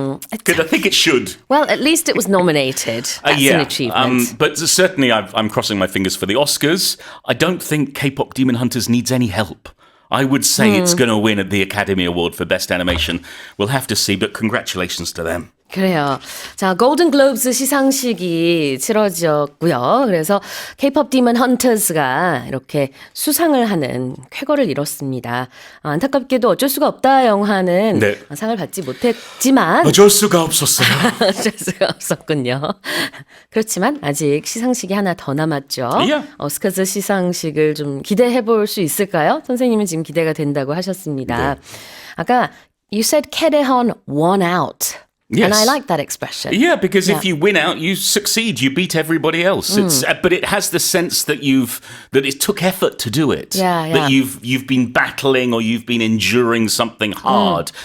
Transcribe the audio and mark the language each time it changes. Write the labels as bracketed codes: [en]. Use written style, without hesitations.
[en] Because I think it should. Well, at least it was nominated. That's an achievement. But certainly I'm crossing my fingers for the Oscars. I don't think K-pop Demon Hunters needs any help. I would say it's going to win at the Academy Award for Best Animation. We'll have to see, but congratulations to them. [ko] 그래요. 자, 골든 글로브스 시상식이 치러졌고요. 그래서 K-pop Demon Hunters가 이렇게 수상을 하는 쾌거를 이뤘습니다. 안타깝게도 어쩔 수가 없다 영화는 네. 상을 받지 못했지만 어쩔 수가 없었어요. 어쩔 수가 없었군요. 그렇지만 아직 시상식이 하나 더 남았죠. [en] Yeah. [ko] 오스카즈 시상식을 좀 기대해 볼 수 있을까요? 선생님은 지금 기대가 된다고 하셨습니다. 아까 [en] you said Kaedaehan won out. Yes. And I like that expression. Yeah, because if you win out, you succeed. You beat everybody else. But it has the sense that it took effort to do it. Yeah. That you've been battling or you've been enduring something hard.